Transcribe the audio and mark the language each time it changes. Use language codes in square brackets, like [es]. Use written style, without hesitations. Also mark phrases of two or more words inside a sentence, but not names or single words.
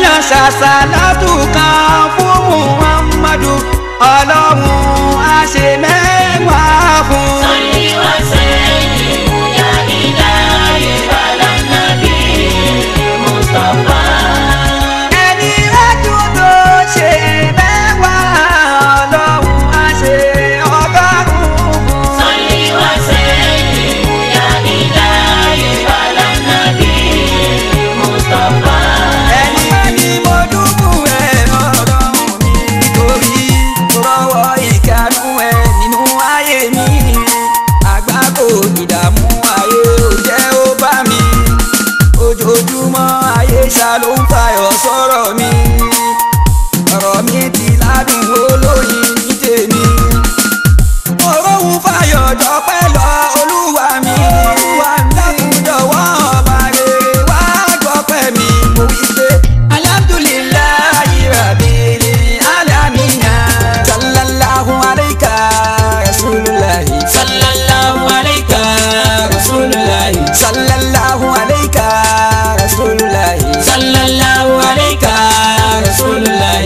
[yo] ṣàṣàlátù kan fún Muhammadu Ọlọ́run á ṣe mẹ́wàá fún. [ar] صل وسلم يا إلهي على النبي مصطفى. [yo] Ẹni ẹ̀dùn tó ṣe mẹ́wàá Ọlọ́run á ṣe ọgọ́rùn-ún fún. [ar] صل وسلم يا إلهي على النبي مصطفى. [yo] Ẹni mo dúkùú ẹ̀ Ọlọ́run mi torí rọwọ́ ìkànnú ẹ̀ nínú ayé mi. Àgbákò ìdààmú ayé ò jẹ́ ó bá mi. Ojoojúmọ́ ayé ṣá ló ń fayọ̀ sọ̀rọ̀ mi. Ọ̀rọ̀ mi ti ládùn olóyin ní tèmi. Òróhùn fayọ̀ dọ́pẹ́ lọ Olúwa mi. Dákun jọ̀wọ́ ọba rere wá gbọ́pẹ́ mi. Mo wí pé [ar] الحمد لله رب العالمين. صلى الله عليك رسول الله. صلى الله عليك رسول الله. صلى الله عليك رسول الله. صلى الله عليك رسول الله.